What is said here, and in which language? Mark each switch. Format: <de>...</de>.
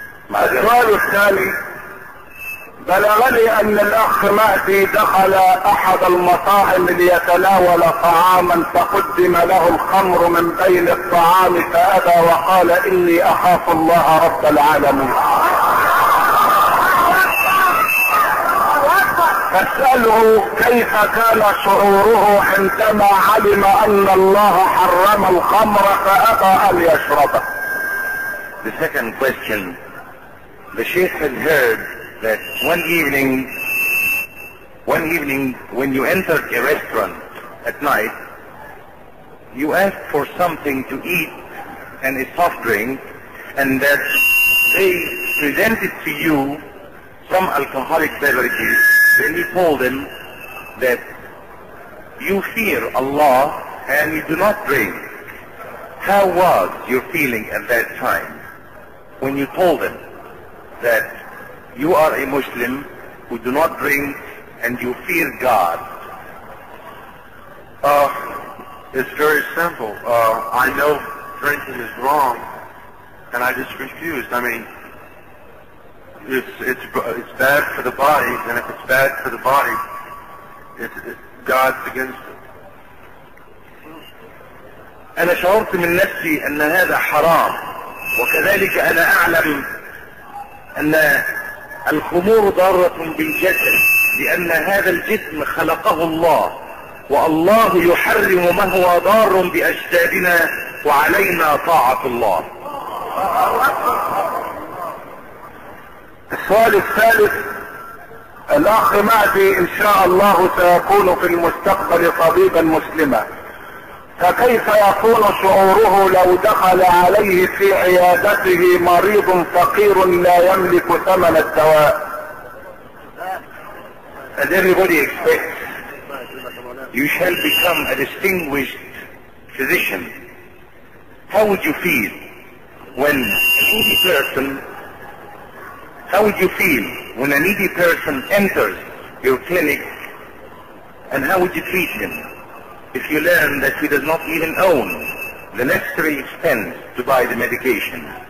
<ar>مع السؤال الثاني: بلغني ان الاخ مهدي دخل احد المطاعم ليتناول طعاما، فقدم له الخمر من بين الطعام فابى وقال: اني اخاف الله رب العالمين. فاساله: كيف كان شعوره عندما علم ان الله حرم الخمر فابى ان يشربه؟</ar> <en>The second question: the sheikh had heard that one evening when you entered a restaurant at night, you asked for something to eat and a soft drink, and that they presented to you some alcoholic beverages. Then he told them that you fear Allah and you do not drink. How was your feeling at that time when you told them that you are a Muslim who do not drink and you fear God? It's very simple. I know drinking is wrong and I just refused. I mean, it's bad for the body, and if it's bad for the body, God's against it.</en> <ar>أنا شعرت من نفسي أن هذا حرام، وكذلك أنا أعلم أن الخمور ضارة بالجسد، لأن هذا الجسم خلقه الله، والله يحرم ما هو ضار بأجسادنا، وعلينا طاعة الله. السؤال الثالث: الأخ مهدي إن شاء الله سيكون في المستقبل طبيبا مسلما، فكيف يكون شعوره لو دخل عليه في عيادته مريض فقير لا يملك ثمن الدواء؟</ar> <en>As everybody expects, you shall become a distinguished physician. How would you feel when a needy person enters your clinic, and how would you treat him if you learn that he does not even own the necessary expense to buy the medication?</en>